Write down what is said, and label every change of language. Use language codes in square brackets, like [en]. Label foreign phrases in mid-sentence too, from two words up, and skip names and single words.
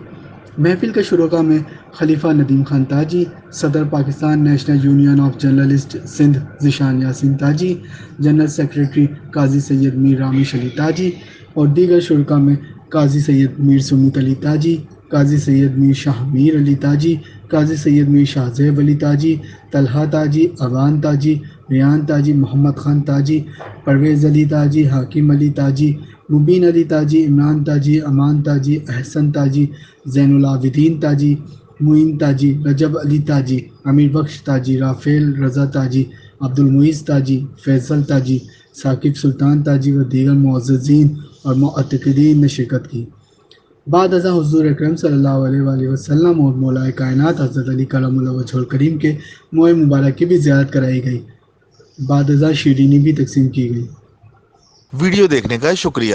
[ur] محفل کے شرکا میں خلیفہ ندیم خان تاجی، صدر پاکستان نیشنل یونین آف جرنلسٹ سندھ ذیشان یاسین تاجی، [en] General Secretary [ur] قاضی سید میر رامیش علی تاجی اور دیگر شرکا میں قاضی سید میر سمیت علی تاجی، قاضی سید میر شاہ میر علی تاجی، قاضی سید میر شاہ زیب علی تاجی، طلحہ تاجی، ابان تاجی، ریان تاجی، محمد خان تاجی، پرویز علی تاجی، حاکم علی تاجی، مبین علی تاجی، عمران تاجی، امان تاجی، احسن تاجی، زین العابدین تاجی، معین تاجی، رجب علی تاجی، امیر بخش تاجی، رافیل رضا تاجی، عبدالمعیز تاجی، فیصل تاجی، ثاقب سلطان تاجی و دیگر معززین اور معتقدین نے شرکت کی۔ بعد ازاں حضور اکرم [ar] صلی اللہ علیہ وآلہ وسلم [ur] اور مولا کائنات حضرت علی [ar] کرم اللہ وجہہ الکریم [ur] کے موئے مبارک کی بھی زیارت کرائی گئی۔ بعد ازاں شیرینی بھی تقسیم کی گئی۔ ویڈیو دیکھنے کا شکریہ۔